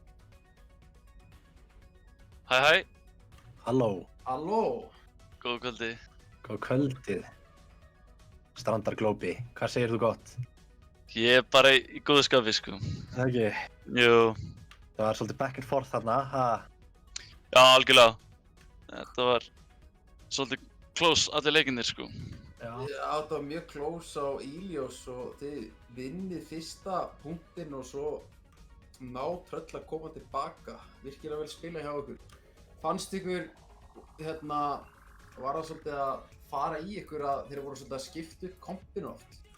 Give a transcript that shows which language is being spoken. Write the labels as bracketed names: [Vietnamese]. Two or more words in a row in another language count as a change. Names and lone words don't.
[Icelandic] Hæ, Halló, Halló! góðu kvöldi. góð kvöldið. Strandaglópi, hvað segir þú gott? Ég er bara í góðu skapi, sko. Það ekki, Jú, það var svolítið [English] back and forth [Icelandic] þarna, ha? já, algjörlega. Þetta var svolítið close allir leikinnir, sko. Já. Já, þetta var mjög close á Ilios og þið vinnið fyrsta punktinn og svo ná Tröll að koma tilbaka. Virkilega vel spila hjá ykkur. Fannst ykkur, var það svolítið að fara í ykkur að þeir voru svolítið að skipta upp kompinu oft?